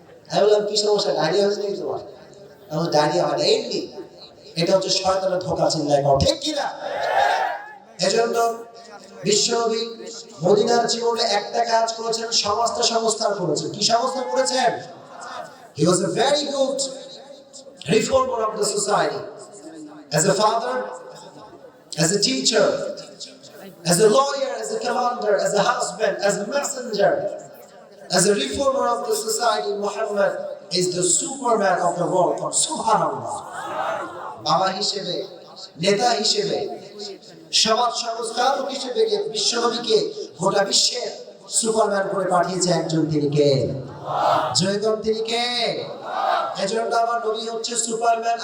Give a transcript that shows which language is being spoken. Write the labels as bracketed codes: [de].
[bn] আমি বললাম কি সমস্যা? ডায়রিয়া হয়েছে নাকি তোমার? ডায়রিয়া হয় না, এমনি। এটা হচ্ছে শয়তানের ধোঁকা। চিল্লায় কোন ঠিক কিনা? এজন্য বিশ্বনবী মদিনার জীবনে একটা কাজ করেছেন, সমাজটা সংস্কার করেছেন। কি সংস্কার করেছেন? [en] He was a very good reformer of the society. As a father, as a teacher, as a lawyer, as a commander, as a husband, as a messenger, as a reformer of the society, Muhammad is the superman of the world. [ar] Subhanallah. [bn] বাবা হিসেবে, নেতা হিসেবে, সমাজ সংস্কারক হিসেবে বিশ্বনবীকে গোটা বিশ্বের সুপারম্যান করে পাঠিয়েছে একজন, তিনি কে? জয়গণ তিনি কে? এজন্য আমার নবী হচ্ছে সুপারম্যান।